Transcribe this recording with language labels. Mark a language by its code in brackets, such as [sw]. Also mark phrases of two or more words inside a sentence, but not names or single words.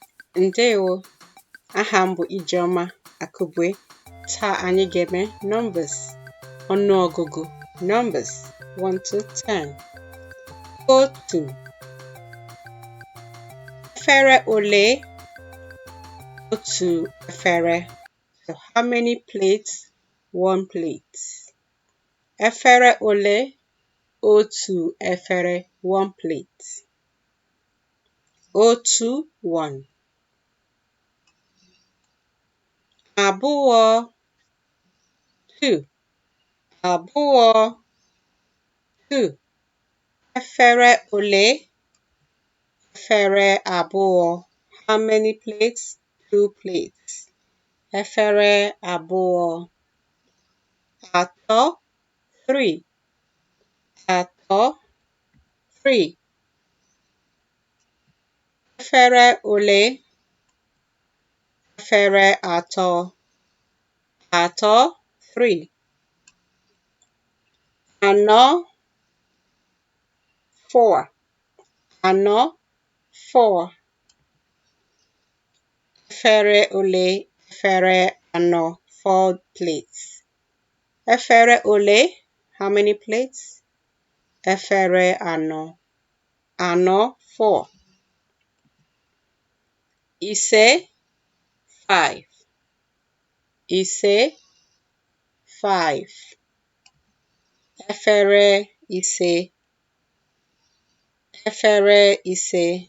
[ig] Ndewo, aha m bụ Ijeọma Akụbue. Taa anyị ga-eme numbers, ọnụọgụgụ [en] numbers 1 to 10. [ig] Otu. Efere ole? Otu efere. [en] So how many plates? One plate. [ig] Efere ole? Otu efere, [en] one plate. [ig] Otu, one. Abụọ, two. Abụọ, two. Efere ole? Efere abụọ. [en] How many plates? Two plates. [ig] Efere abụọ. Atọ, three. Atọ, three. Efere ole? Efere atọ. Atọ, three. Anọ, four. Anọ, four. Efere ole? Efere anọ, [en] four plates. [ig] Efere ole? [en] How many plates? [ig] Efere anọ. Anọ, four. Ise, five. Ise, five. Efere ise. Efere ise.